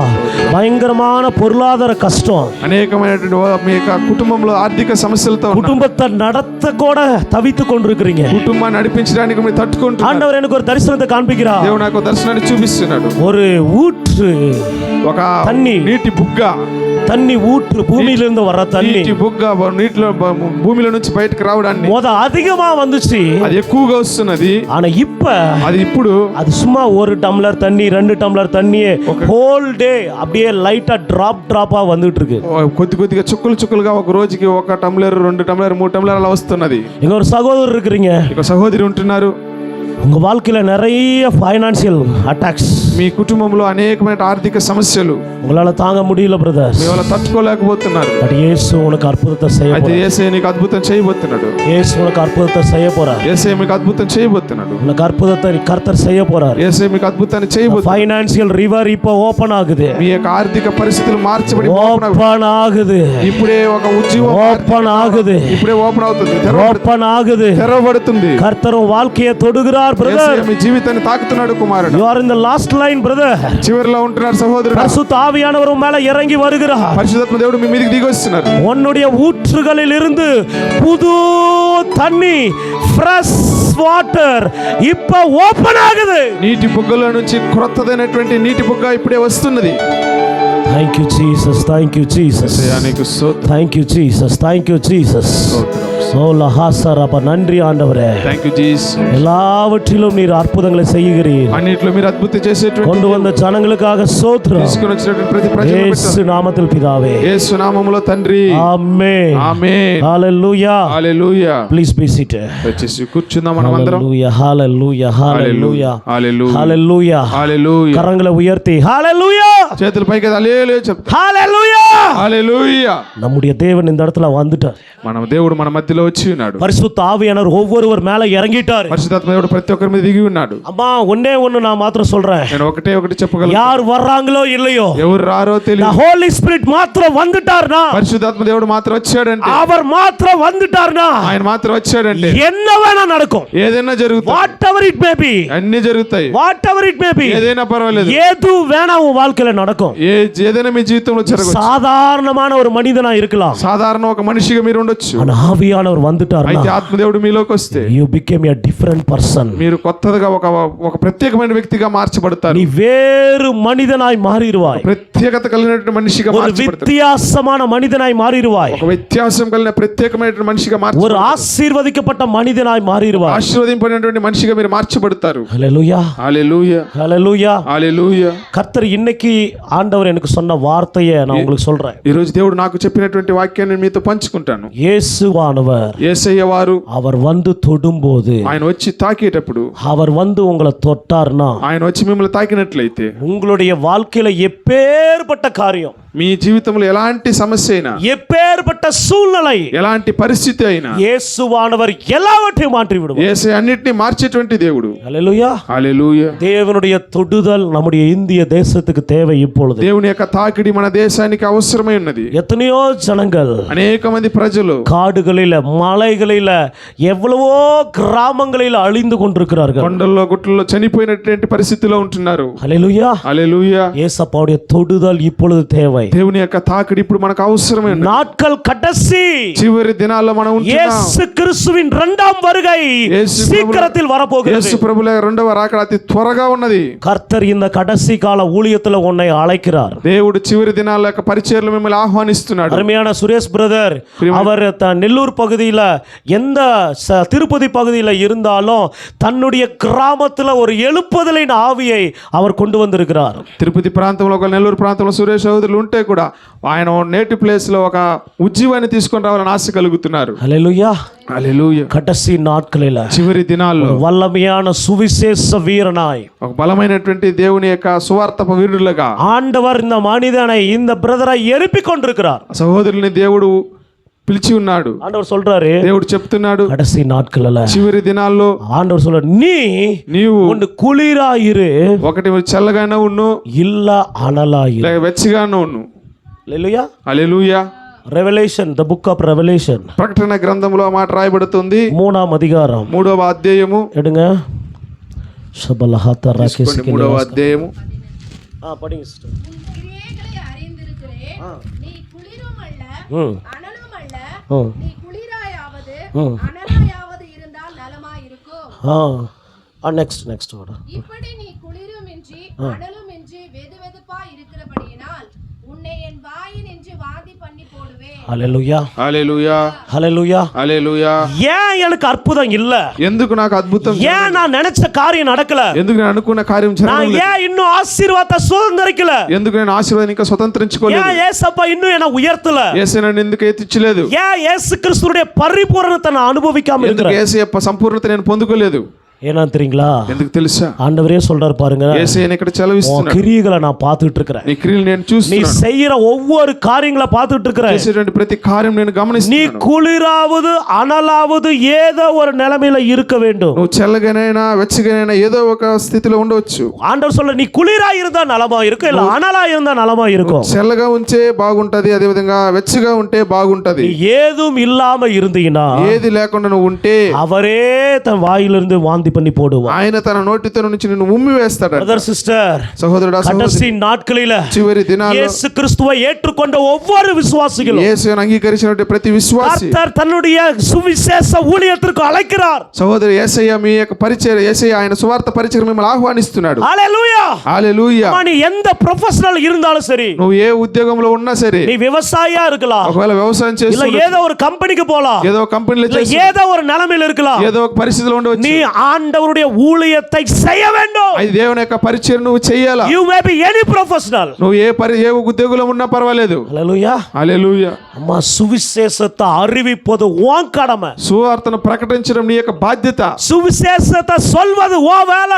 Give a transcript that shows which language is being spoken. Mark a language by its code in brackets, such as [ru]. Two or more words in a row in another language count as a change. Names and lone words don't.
[ta] பயங்கரமான பொருளாதார கஷ்டம், [te] అనేకమైనటువంటి మీ యొక్క కుటుంబంలో ఆర్థిక సమస్యలతో [ta] குடும்பத்தை நடத்த கூட தவித்து கொண்டிருக்கிறீங்க. [te] కుటుంబాన్ని నడిపించడానికి మీరు తట్టుకుంటున్నారు. [ta] ஆண்டவர் எனக்கு ஒரு தரிசனத்தை காண்பிக்கிறார். [te] దేవుడు నాకు దర్శనాన్ని చూపిస్తున్నాడు. [ta] ஒரு ஊற்று, [te] ఒక [ta] தண்ணி, [te] నీటి బుగ్గ, [ta] தண்ணி ஊற்று, பூமியிலிருந்து வர தண்ணி [te] నీటి బుగ్గ నీటిలో భూమిలో నుంచి బయటకు రావడానికి [ta] அதிகமா வந்துச்சு. [te] అది ఎక్కువగా వస్తున్నది. [ta] ஆனா இப்ப [te] అది ఇప్పుడు [ta] அது சும்மா ஒரு டம்ளர் தண்ணி 2 டம்ளர் தண்ணியே [en] whole day [ta] அப்படியே லைட்டா டிராப்பா வந்துட்டு இருக்கு. [te] కొద్ది కొద్దిగా చుక్కలుగా ఒక రోజుకి 1 టంబ్లర్ 2 టంబ్లర్ 3 టంబ్లర్ అలా వస్తున్నది. [ta] இங்க ஒரு சகோதரர் இருக்கிறீங்க, [te] ఒక సహోదరి ఉంటున్నారు. [ta] உங்க வாழ்க்கையில நிறைய [en] financial attacks, [te] మీ కుటుంబంలో అనేకమైన ఆర్థిక సమస్యలు [ta] உங்களால தாங்க முடியல பிரதர்ஸ். [te] మీ వల్ల తట్టుకోలేకపోతున్నారు. [ta] பட் இயேசு உனக்கு அற்புதத்தை செய்ய [te] అయితే [ta] போறார். [te] యేసయ్య నీకు అద్భుతం చేయబోతున్నాడు. [ta] இயேசு உனக்கு அற்புதத்தை செய்ய போறார். [te] యేసయ్య మీకు అద్భుతం చేయబోతున్నాడు. [ta] உனக்கு அற்புதத்தை கர்த்தர் செய்ய போறார். [te] యేసయ్య మీకు అద్భుతాన్ని చేయబోతున్నాడు. [en] financial river [ta] இப்போ ஓபன் ஆகுது. [te] మీ యొక్క ఆర్థిక పరిస్థితులు మార్చబడి [ta] ஓபன் ஆகுது. [te] ఇప్పుడే ఒక ఉద్యోగం [ta] ஓபன் ஆகுது. [te] ఇప్పుడే ఓపెన్ అవుతుంది, [ta] ஓபன் ஆகுது. [te] తెరవబడుతుంది. [ta] கர்த்தர் உன் வாழ்க்கையை தொடுகிறார் பிரதர். [te] యేసయ్య మీ జీవితాన్ని తాకుతున్నాడు కుమారుడు. [en] You are in the last line brother. [te] చివరిలో ఉంటున్నారు సహోదరుడు. [ta] பரிசுத்த ஆவியானவர் உன் மேல இறங்கி வருகிறார். [te] పరిశుద్ధాత్మ దేవుడు మీ మీదకి దిగి వస్తున్నారు. [ta] உன்னுடைய ஊற்றுகளில் இருந்து புது தண்ணி [en] fresh water [ta] இப்ப ஓபன் ஆகுது. [te] నీటి బుగ్గల నుంచి క్రొత్తదైనటువంటి నీటి బుగ్గ ఇప్పుడే వస్తున్నది. [en] Thank you Jesus, thank you Jesus, [te] నీకు స్తోత్రం. [en] thank you Jesus, thank you Jesus. [ta] சோலஹாசரப நன்றி ஆண்டவரே. [en] thank you Jesus. [ta] எல்லாவற்றிலும் நீர் அற்புதங்களை செய்கிறீர். [te] అన్నిట్లో మీరు అద్భుతం చేసేటువంటి [ta] கொண்டு வந்த ஜனங்களுக்காக ஸ்தோத்திரம். [te] తీసుకొని వచ్చినటువంటి ప్రతి ప్రజలకు [ta] இயேசு நாமத்தில் பிதாவே. [te] యేసు నామములో తండ్రి. ఆమేన్. ఆమేన్. హల్లెలూయా. హల్లెలూయా. [en] please be seated. [te] వచ్చేసి కూర్చుందాం మనమందరం. హల్లెలూయా, హల్లెలూయా, హల్లెలూయా, హల్లెలూయా, హల్లెలూయా, హల్లెలూయా. [ta] கரங்களை உயர்த்தி హల్లెలూయా, [te] చేతుల పైకి హల్లెలూయా చెప్తా. హల్లెలూయా, హల్లెలూయా. [ta] நம்முடைய தேவன் இந்த இடத்துல வந்துட்டார். [te] మన దేవుడు మన మధ్యలో వచ్చి ఉన్నాడు. [ta] பரிசுத்த ஆவியானவர் ஒவ்வொருவர் மேல இறங்கிட்டார். [te] పరిశుద్ధాత్మ దేవుడు ప్రతి ఒక్కరి మీద దిగి ఉన్నాడు. [ta] அம்மா ஒண்ணே ஒண்ணு நான் மாத்திரம் சொல்றேன். [te] నేను ఒకటి చెప్పగలను. [ta] யார் வர்றாங்களோ இல்லையோ, [te] ఎవరు రారో [en] the [te] తెలియదు. [en] holy spirit [ta] மாத்திரம் வந்துட்டார்னா, [te] పరిశుద్ధాత్మ దేవుడు మాత్రం వచ్చాడంటే, [ta] அவர் மாத்திரம் வந்துட்டார்னா [te] ఆయన మాత్రం వచ్చాడంటే [ta] என்ன வேணா நடக்கும். [te] ఏదైనా జరుగుతుంది. [en] whatever it may be, [te] అన్ని జరుగుతాయి. [en] whatever it may be, [te] ఏదైనా పర్వాలేదు. [ta] ஏது வேணா உன் வாழ்க்கையில நடக்கும். [te] ఏదైనా మీ జీవితంలో జరగవచ్చు. [ta] சாதாரணமான ஒரு மனிதனா இருக்கலாம், [te] సాధారణ ఒక మనిషిగా మీరు ఉండొచ్చు. [ta] ஆனா ஆவியானவர் வந்துட்டார்னா [te] అయితే ఆత్మదేవుడు మీలోకి వస్తే [en] you became a different person. [te] మీరు కొత్తగా ఒక ప్రత్యేకమైన వ్యక్తిగా మార్చబడతారు. [ta] நீ வேறு மனிதனாய் மாறிடுவாய். [te] ప్రత్యేకత కలిగినటువంటి మనిషిగా [ta] ஒரு [te] మార్చబడతారు. [ta] வித்தியாசமான மனிதனாய் மாறிடுவாய். [te] ఒక వ్యత్యాసం కలిగిన ప్రత్యేకమైనటువంటి మనిషిగా [ta] ஒரு [te] మార్చబడతారు. [ta] ஆசீர்வதிக்கப்பட்ட மனிதனாய் மாறிடுவாய். [te] ఆశీర్వదింపబడినటువంటి మనిషిగా మీరు మార్చబడతారు. [ta] ஹல்லேலூயா, [te] హల్లెలూయా, [ta] ஹல்லேலூயா. [te] హల్లెలూయా. [ta] கர்த்தர் இன்னைக்கு ஆண்டவர் எனக்கு சொன்ன வார்த்தையை நான் உங்களுக்கு சொல்றேன். [te] ఈ రోజు దేవుడు నాకు చెప్పినటువంటి వాక్యాన్ని మీతో పంచుకుంటాను. [ta] இயேசுவானவர் ஆண்டவர் [te] యేసయ్య వారు [ta] அவர் வந்து தொடும்போது, [te] ఆయన వచ్చి తాకేటప్పుడు, [ta] அவர் வந்து உங்களை தொட்டார்னா, [te] ఆయన వచ్చి మిమ్మల్ని తాకినట్లయితే [ta] உங்களுடைய வாழ்க்கையில எப்பேற்பட்ட காரியம், [te] మీ జీవితంలో ఎలాంటి సమస్య అయినా, [ta] எப்பேற்பட்ட சூழ்நிலை, [te] ఎలాంటి పరిస్థితి అయినా [ta] இயேசுவானவர் எல்லாவற்றையும் மாற்றி விடுவார். [te] యేసయ్య అన్నిటిని మార్చేటువంటి దేవుడు. [ta] ஹல்லேலூயா. [te] హల్లెలూయా. [ta] தேவனுடைய தொடுதல் நம்முடைய இந்திய தேசத்துக்கு தேவை இப்பொழுது. [te] దేవుని యొక్క తాకిడి మన దేశానికి అవసరమై ఉన్నది. [ta] எத்தனையோ ஜனங்கள் [te] అనేక మంది ప్రజలు [ta] காடுகளில, மலைகளில, எவ்வளவோ கிராமங்களில் அழிந்து கொண்டிருக்கிறார்கள். [te] కొండల్లో గుట్టల్లో చనిపోయినటువంటి పరిస్థితిలో ఉంటున్నారు. [ta] ஹல்லேலூயா. [te] హల్లెలూయా. [ta] ஏசப்பாவுடைய தொடுதல் இப்பொழுது தேவை. [te] దేవుని యొక్క తాకిడి ఇప్పుడు మనకు అవసరమే ఉన్నది. [ta] நாட்கள் கடைசி, [te] చివరి దినాల్లో మనం ఉంటున్నాం. [ta] இயேசு கிறிஸ்துவின் இரண்டாம் வருகை சீக்கிரத்தில் வரப்போகிறது. [te] యేసు ప్రభుల రెండవ రాకడ అతి త్వరగా ఉన్నది. [ta] கர்த்தர் இந்த கடைசி கால ஊழியத்துல உன்னை அழைக்கிறார். [te] దేవుడు చివరి దినాల యొక్క పరిచర్యలో మిమ్మల్ని ఆహ్వానిస్తున్నాడు. [ta] அருமையான சுரேஷ் பிரதர், அவர் நெல்லூர் பகுதியில, எந்த திருப்பதி பகுதியில இருந்தாலும் தன்னுடைய கிராமத்துல ஒரு எழுப்புதலின் ஆவியை அவர் கொண்டு வந்திருக்கிறார். [te] తిరుపతి ప్రాంతంలో, ఒక నెల్లూరు ప్రాంతంలో సురేష్ సోదరులు ఉంటే కూడా ఆయన నేటి ప్లేస్ లో ఒక ఉజ్జీవాన్ని తీసుకొని రావాలని ఆశ కలుగుతున్నారు. [ta] ஹல்லேலூயா. [te] హల్లెలూయా. [ta] கடைசி நாட்களில [te] చివరి దినాల్లో [ta] வல்லமையான சுவிசேஷ வீரனாய், [te] ఒక బలమైనటువంటి దేవుని యొక్క సువార్తప వీరులుగా [ta] ஆண்டவர் இந்த மனிதனை, இந்த பிரதரை எழுப்பிக் கொண்டிருக்கிறார். [te] సహోదరుల్ని దేవుడు పిలిచి ఉన్నాడు. [ta] ஆண்டவர் சொல்றாரு, [te] దేవుడు చెప్తున్నాడు, [ta] கடைசி நாட்களில [te] చివరి దినాల్లో [ta] ஆண்டவர் சொல்ற, [te] నీవు [ta] ஒன்னு குளிராயிரு, [te] ఒకటి చల్లగానే ఉన్ను, [ta] இல்ல அனலாயிரு. [te] లేక వెచ్చగానే ఉన్ను. హల్లెలూయా. హల్లెలూయా. [en] revolution, the book of revolution, [te] ప్రకటన గ్రంథంలో ఆ మాట రాయబడుతుంది. [ta] 3వ அதிகாரம், [te] 3వ అధ్యాయము. [ta] எடுங்க. ஷபலஹாத ராகேஸ், [te] 3వ అధ్యాయము. [ta] படிங்க சிஸ்டர். கிரியைகளை அறிந்திருக்கிறேன். நீ குளிருமல்ல, அனலுமல்ல. நீ குளிராயாவது அனலாயாவது இருந்தால் நலமாயிருக்கும். நெக்ஸ்ட் வாடா. இப்படி நீ குளிருமின்றி அனலுமின்றி வெதுவெதுப்பாய் இருக்கிறபடியினால் உன்னை என் வாயினின்று வாந்தி பண்ணி போடுவேன். [te] హల్లెలూయా. హల్లెలూయా. హల్లెలూయా. హల్లెలూయా. [ta] ஏன் எனக்கு அற்புதம் இல்ல? [te] ఎందుకు నాకు అద్భుతం? [ta] ஏன் நான் நினைச்ச காரியம் நடக்கல? [te] ఎందుకు నేను అనుకున్న కార్యం [ta] நான் [te] జరగలేదు? [ta] ஏன் இன்னும் ஆசீர்வாதத்தை சுதந்திரிக்கல? [te] ఎందుకు నేను ఆశీర్వాదం ఇంకా స్వతంత్రించుకోలేదు? [ta] ஏன் ஏசப்பா இன்னும் என்ன உயர்த்தல? [te] యేసు నన్ను ఎందుకు ఎత్తించలేదు? [ta] ஏன் இயேசு கிறிஸ்துவுடைய பரிபூரணத்தை நான் அனுபவிக்காம [te] ఎందుకు [ta] இருக்கிறேன்? [te] యేసు యొక్క సంపూర్ణత నేను పొందుకోలేదు? [ta] ஏன்னா தெரியுங்களா? [te] ఎందుకు తెలుసా? [ta] ஆண்டவரே சொல்றாரு பாருங்க, [te] యేసు ఇక్కడ చలవిస్తున్నాడు. [ta] கிரியைகளை நான் பார்த்துட்டு இருக்கிறேன். [te] నీ క్రియలు నేను [ta] நீ [te] చూస్తున్నాను. [ta] செய்யற ஒவ்வொரு காரியங்களை பார்த்துட்டு இருக்கிறேன். [te] చేసేటువంటి ప్రతి కార్యం నేను [ta] நீ [te] గమనిస్తున్నాను. [ta] குளிராவது அனலாவது ஏதோ ஒரு நிலைமையில இருக்க வேண்டும். [te] నువ్వు చల్లగానైనా వెచ్చగానైనా ఏదో ఒక స్థితిలో ఉండవచ్చు. [ta] ஆண்டவர் சொல்ற, நீ குளிரா இருந்தா நலமா இருக்கும், இல்ல அனலா இருந்தா நலமா இருக்கும். [te] చల్లగా ఉంచే బాగుంటది, అదే విధంగా వెచ్చగా ఉంటే బాగుంటది. [ta] நீ ஏதும் இல்லாம இருந்தீங்கன்னா [te] ఏది లేకుండా నువ్వు ఉంటే [ta] அவரே தன் வாயிலிருந்து வாந்தி பண்ணி போடுவார். [te] ఆయన తన నోటితో నుంచి నిన్ను ఉమ్మి వేస్తాడు. [ta] பிரதர் சிஸ்டர், [te] సహోదరుడా [ta] கடைசி நாட்களில [te] చివరి దినాల్లో [ta] இயேசு கிறிஸ்துவை ஏற்றுக்கொண்ட ஒவ்வொரு விசுவாசிகளும் [te] యేసుని అంగీకరించిన ప్రతి విశ్వాసి [ta] கர்த்தர் தன்னுடைய சுவிசேஷ ஊழியத்திற்கு அழைக்கிறார். [te] సహోదరు యేసయ్య మీ యొక్క పరిచయం, యేసయ్య ఆయన సువార్త పరిచయం మిమ్మల్ని ఆహ్వానిస్తున్నాడు. [ta] ஹalleluya. [te] హల్లెలూయా. [ta] நீ எந்த ப்ரொஃபஷனல் இருந்தாலும் சரி, [te] నువ్వు ఏ ఉద్యోగంలో ఉన్నా సరే, [ta] நீ விவசாயியா இருக்கலாம், [te] ఒకవేళ వ్యవసాయం [ta] இல்ல [te] చేస్తూ [ta] ஏதோ ஒரு கம்பெனிக்கு போலாம், [te] ఏదో ఒక కంపెనీలో [ta] இல்ல [te] చేస్తూ [ta] ஏதோ ஒரு நிலைமையில இருக்கலாம், [te] ఏదో ఒక పరిస్థితిలో ఉండవచ్చు. [ta] நீ ஆண்டவருடைய ஊழியத்தை செய்ய வேண்டும். [te] అది దేవుని యొక్క పరిచయం నువ్వు చేయాలా. [en] You may be any professional. [te] నువ్వు ఏ ఉద్యోగంలో ఉన్నా పర్వాలేదు. [ta] ஹalleluya. [te] హల్లెలూయా. [ta] அம்மா, சுவிசேஷத்தை அறிவிப்பது உன் கடமை. [te] సువార్తను ప్రకటించడం నీ యొక్క బాధ్యత. [ta] சுவிசேஷத்தை சொல்வது உன் வேலை.